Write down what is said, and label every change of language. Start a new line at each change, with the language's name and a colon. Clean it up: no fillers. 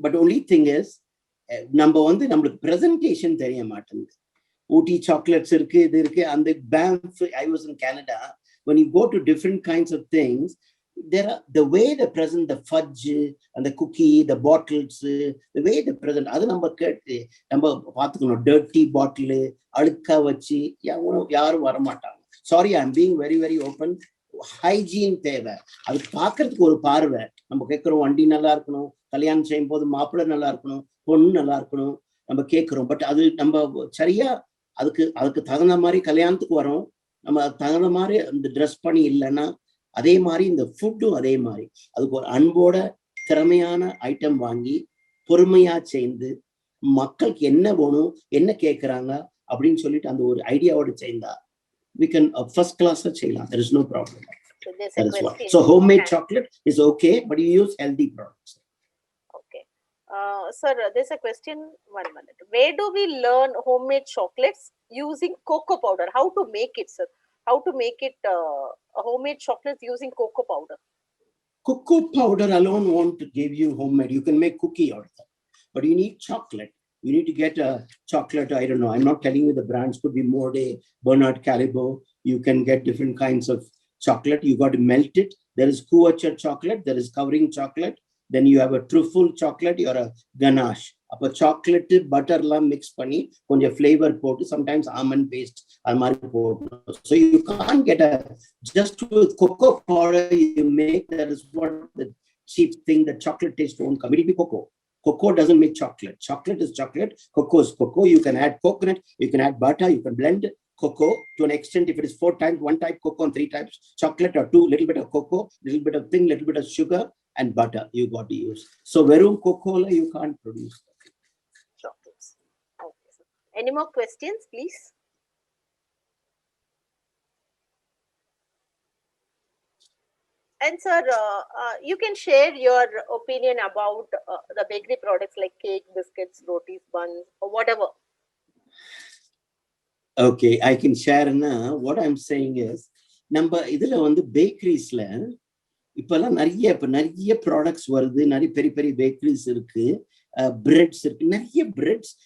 English: But only thing is, number one, the presentation
Tamil: தெரிய மாட்டேங்குது.
English: Ooty chocolates
Tamil: irukku idu irukku
English: and the Banff. I was in Canada. When you go to different kinds of things, there are the way they present the fudge and the cookie, the bottles, the way they present.
Tamil: அது நம்ம பார்த்துக்கணும். dirty bottle அழுக்கா வச்சு யாரும் வர மாட்டாங்க.
English: Sorry, I'm being very very open.
Tamil: Hygiene தேவை. அது பார்க்கறதுக்கு ஒரு பார்வை. நம்ம கேட்கிறோம் வண்டி நல்லா இருக்கணும், கல்யாணம் செய்யும் போது மாப்பிள்ளை நல்லா இருக்கணும், பொண்ணு நல்லா இருக்கணும் நம்ம கேட்கிறோம். பட் அது நம்ம சரியா அதுக்கு தகுந்த மாதிரி கல்யாணத்துக்கு வரோம். நம்ம தகுந்த மாதிரி அந்த ட்ரெஸ் பண்ணி இல்லைன்னா அதே மாதிரி இந்த ஃபுட்டும் அதே மாதிரி அதுக்கு ஒரு அன்போட திறமையான ஐட்டம் வாங்கி பொறுமையா சேர்ந்து மக்களுக்கு என்ன வேணும் என்ன கேட்கறாங்க அப்படின்னு சொல்லிட்டு அந்த ஒரு ஐடியாவோட சேர்ந்தா
English: we can
Tamil: first class செய்யலாம்.
English: There is no problem. So homemade chocolate is okay, but you use healthy products. Okay. Sir, there's a question. 1 minute. Where do we learn homemade chocolates using cocoa powder? How to make it, sir? How to make it a homemade chocolate using cocoa powder? Cocoa powder alone won't give you homemade. You can make cookie out of that, but you need chocolate. You need to get a chocolate. I don't know. I'm not telling you the brands. Could be Morde, Bernard Callebaut. You can get different kinds of chocolate. You got to melt it. There is couverture chocolate. There is covering chocolate. Then you have a truffle chocolate or a ganache.
Tamil: அப்போ chocolate பட்டர்லாம் mix பண்ணி கொஞ்சம் flavour போட்டு sometimes almond paste அது மாதிரி போடணும்.
English: So you can get a just with cocoa powder you make. That is what the cheap thing. The chocolate taste won't come. It will be cocoa. Cocoa doesn't make chocolate. Chocolate is chocolate. Cocoa is cocoa. You can add coconut. You can add butter. You can blend cocoa to an extent. If it is 4 times, 1 type cocoa and 3 types chocolate, or 2, little bit of cocoa, little bit of thing, little bit of sugar and butter you got to use. So verum cocoa you can't produce chocolates. Okay, sir. Any more questions, please? And sir, you can share your opinion about the bakery products like cake, biscuits, rotis, buns, or whatever. Okay, I can share now. What I'm saying is,
Tamil: நம்ம இதுல வந்து பேக்கரிஸ்ல இப்பெல்லாம் நிறைய products வருது. நிறைய பெரிய பெரிய bakeries இருக்கு, பிரெட்ஸ் இருக்கு, நிறைய பிரெட்ஸ்.